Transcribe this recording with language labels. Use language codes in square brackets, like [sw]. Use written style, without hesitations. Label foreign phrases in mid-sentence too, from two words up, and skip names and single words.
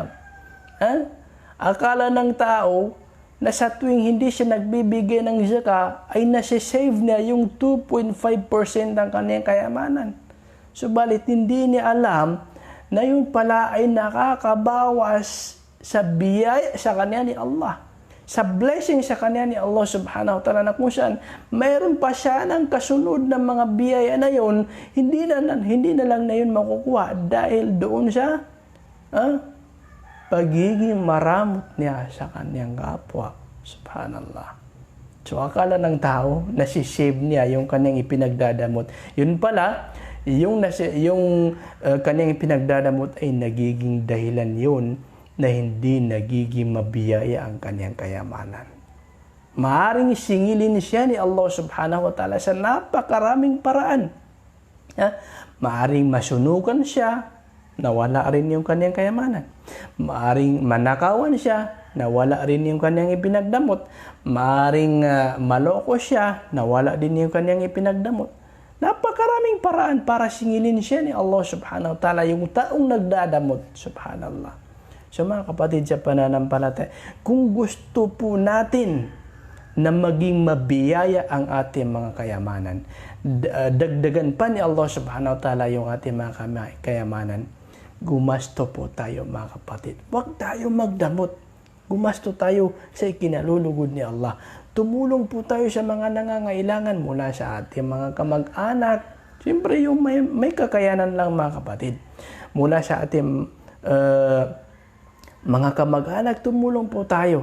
[tl] Akala ng tao na sa tuwing hindi siya nagbibigay ng zakah ay nasi-save niya yung 2.5% ng kaniyang kayamanan. Subalit hindi niya alam na yun pala ay nakakabawas sa biyaya sa kanya ni Allah. Sa blessing sa kanya ni Allah [ar] سبحانه وتعالى, [tl] na kung saan mayroon pa siya ng kasunod ng mga biyaya na yun, hindi na lang na yun makukuha dahil doon sa pagiging maramot niya sa kanyang kapwa. [ar] سبحان الله. [tl] So akala ng tao, nasisave niya yung kanyang ipinagdadamot. Yun pala, yung kanyang ipinagdadamot ay nagiging dahilan yun na hindi nagiging mabiyaya ang kanyang kayamanan. Maaring singilin siya ni Allah [ar] سبحانه وتعالى [tl] sa napakaraming paraan. Maaring masunukan siya, nawala rin yung kanyang kayamanan. Maaring manakawan siya, nawala rin yung kanyang ipinagdamot. Maaring maloko siya, nawala din yung kanyang ipinagdamot. Napakaraming paraan para singilin siya ni Allah [ar] سبحانه وتعالى, [tl] yung taong nagdadamot. [ar] سبحان الله. [tl] So mga kapatid sa pananampalataya, kung gusto po natin na maging mabiyaya ang ating mga kayamanan, dagdagan pa ni Allah [ar] سبحانه وتعالى [tl] yung ating mga kayamanan, gumasto po tayo mga kapatid. Huwag tayo magdamot. Gumasto tayo sa ikinalulugod ni Allah. Tumulong po tayo sa mga nangangailangan mula sa ating mga kamag-anak. Siyempre yung may kakayanan lang mga kapatid. Mula sa ating mga kamag-anak, tumulong po tayo.